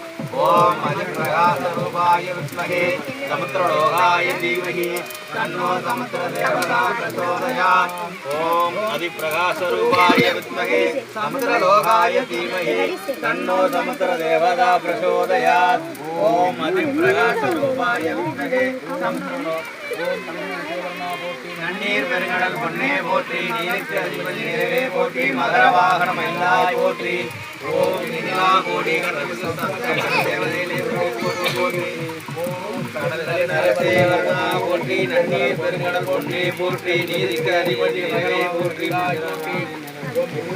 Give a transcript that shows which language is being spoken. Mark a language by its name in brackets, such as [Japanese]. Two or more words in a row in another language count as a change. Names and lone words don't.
[Sanskrit] ओम अधिप्रकाशरूपाय विद्महे समुद्रलोहाय धीमहि तन्नो समुद्रदेवता प्रचोदयात्। ओम अधिप्रकाशरूपाय विद्महे समुद्रलोहाय धीमहि तन्नो समुद्रदेवता प्रचोदयात्। ओम अधिप्रकाशरूपाय विद्महे [Tamil] நன்னீர் பெருங்கடல் பொன்னே போற்றி நீருக்கு அதிபதி நிறைவே போற்றி மகர வாகன மயிலாய் போற்றி ஓம் நிலா கோடி தேவதையிலே போற்றி ஓம் கடல் நரசேவனா போற்றி நன்னீர் பெருங்கடல் பொன்னே போற்றி நீருக்கு அதிபதி நிறைவே போற்றி